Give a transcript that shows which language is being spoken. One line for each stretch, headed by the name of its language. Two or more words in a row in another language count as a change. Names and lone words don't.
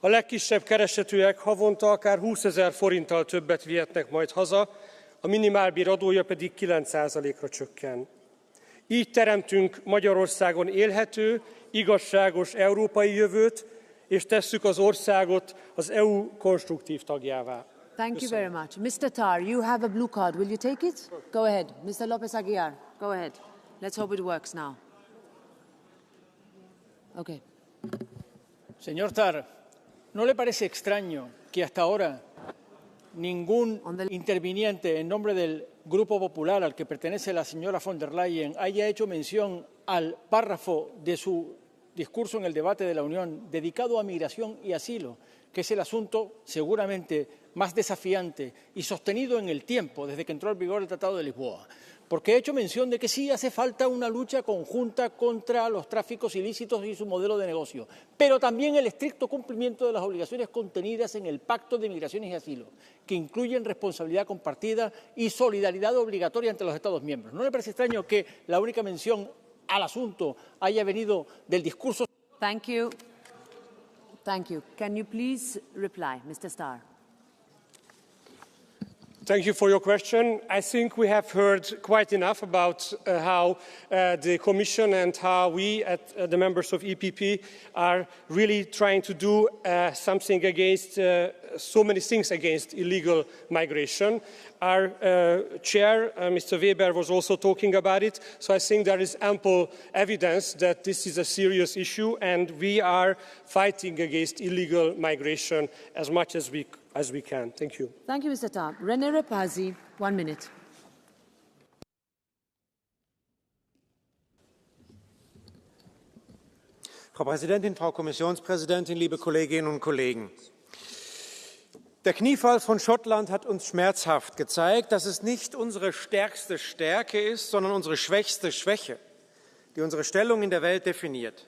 Hungarian: A legkisebb keresetűek havonta akár 20 000 forinttal többet vihetnek majd haza, a minimálbér adója pedig 9%-ra csökken. Így teremtünk Magyarországon élhető, igazságos európai jövőt, és tesszük az országot az EU konstruktív tagjává.
English: Thank you very much. Mr. Tarr, you have a blue card. Will you take it? Go ahead. Mr. Lopez Aguilar, go ahead. Let's hope it works now. Okay.
Spanish: Señor Tarr, ¿no le parece extraño que hasta ahora ningún interviniente en nombre del Grupo Popular al que pertenece la señora von der Leyen haya hecho mención al párrafo de su discurso en el debate de la Unión dedicado a migración y asilo, que es el asunto seguramente más desafiante y sostenido en el tiempo desde que entró en vigor el Tratado de Lisboa? Porque he hecho mención de que sí hace falta una lucha conjunta contra los tráficos ilícitos y su modelo de negocio, pero también el estricto cumplimiento de las obligaciones contenidas en el Pacto de Migraciones y Asilo, que incluyen responsabilidad compartida y solidaridad obligatoria entre los Estados miembros. ¿No le parece extraño que la única mención al asunto haya venido del discurso?
English: Thank you. Thank you. Can you please reply, Mr. Starr? Thank you for your question. I think we have heard quite enough about how the Commission and how we, the members of EPP, are really trying to do something against so many things against illegal migration. Our chair, Mr. Weber, was also talking about it. So I think there is ample evidence that this is a serious issue, and we are fighting against illegal migration as much as we can. Thank you. Thank you, Mr. Tarr. René Repazi, 1 minute.
German: Frau Präsidentin, Frau Kommissionspräsidentin, liebe Kolleginnen und Kollegen! Der Kniefall von Schottland hat uns schmerzhaft gezeigt, dass es nicht unsere stärkste Stärke ist, sondern unsere schwächste Schwäche, die unsere Stellung in der Welt definiert.